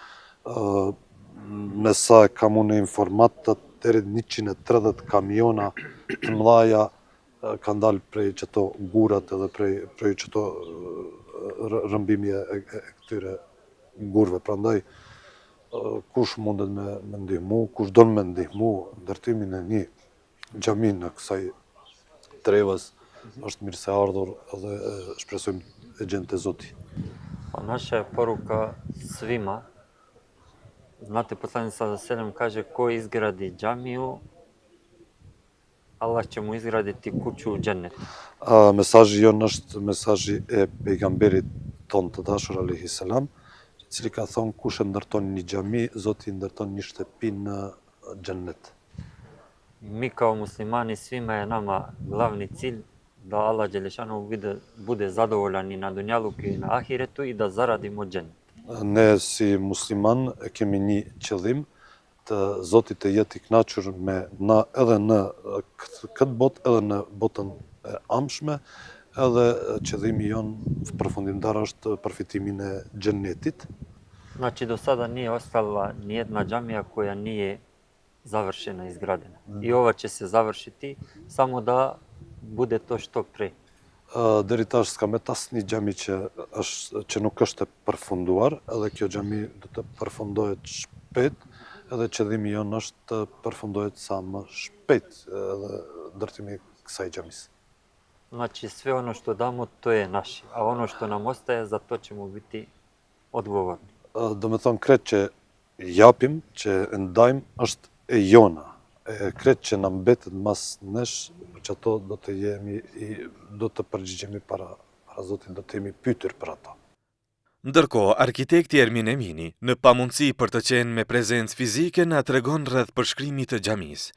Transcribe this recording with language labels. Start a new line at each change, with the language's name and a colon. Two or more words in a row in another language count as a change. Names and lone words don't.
Albanian: me sa e kam unë informatat deri 130 kamiona të mëdhaja kanë dalë prej qëto gurat edhe prej qëto rëmbimje e këtyre gurve. Prandaj, kush mundet me ndihmu, kush don me ndihmu ndërtimin e një xhami në kësaj trevës, është mirë se ardhur edhe shpresojmë e gjente Zoti.
Bosnian: Pa naša je poruka svima, znate poslanik
Arabic: صلى الله عليه وسلم
Bosnian: kaže ko izgradi džamiju, Allah će mu izgraditi kuću u džennetu.
Albanian: Mesazhi jonë është mesazhi e pejgamberit ton të dashur
Arabic: عليه السلام,
Albanian: i cili ka thonë kush e ndërton një xhami, Zoti ndërton një shtëpi në xhennet.
Bosnian: Mi kao muslimani svima je nama glavni cilj da Allah Đelešanu bude zadovoljan i na dunjaluku i na ahiretu i da zaradimo džennet.
Albanian: Ne si musliman e kemi një qëllim të Zotit të jetë i kënaqur me na edhe në këtë botë, edhe në botën e amshme, edhe qëllimi jon përfundimtar është përfitimin e xhennetit.
Bosnian: Znači do sada nije ostala nijedna džamija koja nije završena, izgrađena. I ova će se završiti, samo da bude to što pre.
Albanian: Deri tash s'ka me asnjë xhami që nuk është e përfunduar, edhe kjo xhami do të përfundohet shpejt, edhe qëllimi jon është të përfundohet sa më shpejt edhe ndërtimi i kësaj xhamise.
Bosnian: Znači sve ono što damo to je naše, a ono što nam ostaje za to ćemo biti odgovorni.
Albanian: Do me thonë kretë që japim, që ndajmë, është e jona. Kretë që na mbetet mas nesh, që ato do të përgjigjemi para Zotit, do të jemi pyetur për ato. Ndërkohë, arkitekti Ermin Emini, në pamundësi për të qenë me prezencë fizike, na tregon rreth përshkrimit të xhamisë.